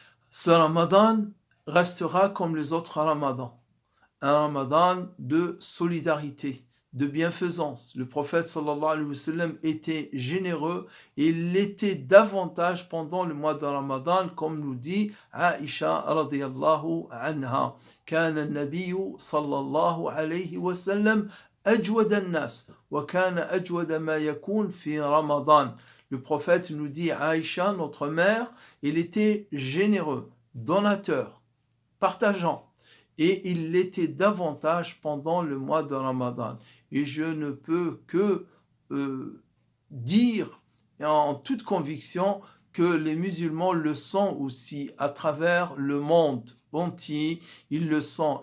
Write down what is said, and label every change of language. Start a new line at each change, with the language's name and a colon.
French: Ce Ramadan restera comme les autres Ramadans, un Ramadan de solidarité, de bienfaisance. Le prophète
Arabic: sallallahu alayhi wa sallam
French: était généreux et il l'était davantage pendant le mois de Ramadan, comme nous dit Aïcha
Arabic: radiyallahu anha. كان النبي صلى الله عليه وسلم أجود الناس وكان أجود ما يكون في رمضان.
French: Le prophète nous dit, Aïcha, notre mère, il était généreux, donateur, partageant. Et il l'était davantage pendant le mois de Ramadan. Et je ne peux que dire en toute conviction que les musulmans le sont aussi à travers le monde entier. Ils le sont.